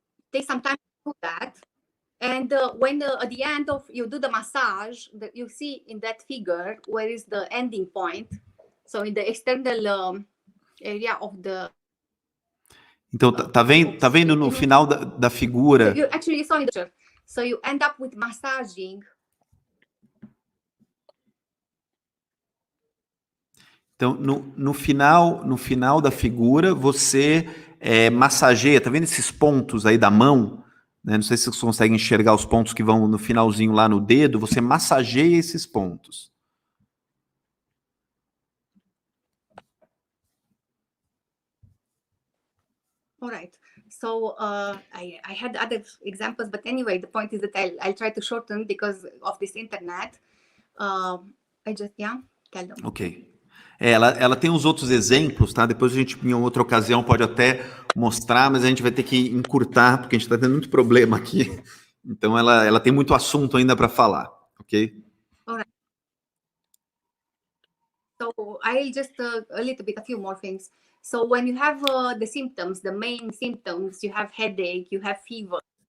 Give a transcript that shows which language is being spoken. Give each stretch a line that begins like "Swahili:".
English: Take some time to do that. And when at the end of you do the massage, you see in that figure where is the ending point. So in the external area of the.
Portuguese: Então tá vendo no final da figura.
English: You actually saw in the picture. So you end up with massaging.
Portuguese: Então no final da figura você massageia. Tá vendo esses pontos aí da mão? Não sei se vocês conseguem enxergar os pontos que vão no finalzinho lá no dedo. Você massageia esses pontos.
English: All right. So I had other examples, but anyway, the point is that I'll try to shorten because of this internet. I just tell them. Ok.
Portuguese: Ela tem os outros exemplos, tá? Depois a gente, em outra ocasião, pode até mostrar, mas a gente vai ter que encurtar, porque a gente está tendo muito problema aqui. Então, ela tem muito assunto ainda para falar, ok?
English: All right. So I'll just a little bit, a few more things. So when you have the symptoms, the main symptoms, you have headache, you have fever.